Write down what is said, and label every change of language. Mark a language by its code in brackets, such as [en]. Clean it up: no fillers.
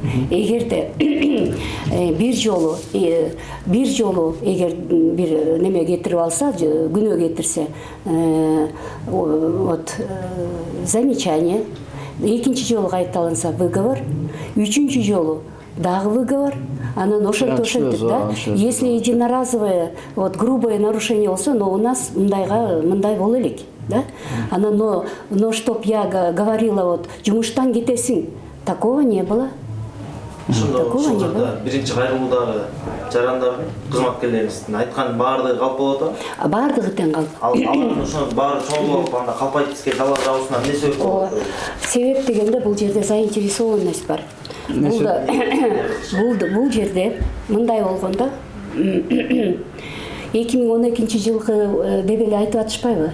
[ky] Эгерде бир жолу эгер бир неме кетирип алса, күнөө кетирсе, вот замечание, экинчи жолу кайталанса выговор, үчүнчү жолу дагы выговор, анан ошентип да. [ru] Если единоразовое, вот грубое нарушение болсо, но у нас [ky] мындай боло элек, да? [ru] Анан но чтоб я говорила вот [ky] жумуштан кетесиң, [ru] такого не было. [ky] Ошондо биринчи кайрылуудагы жарандардын кызматкерлерибиздин айткан баардыгы калп болот да? Баардыгы тең калп. Алардын ошо баары чоңдолуп анда калпайт бизге дала жабуусуна эмне себеп болот? Себеп дегенде бул жерде заинтересованность бар. Бул жерде мындай болгондо 2012 жылкы деп эле айтып атышпайбы?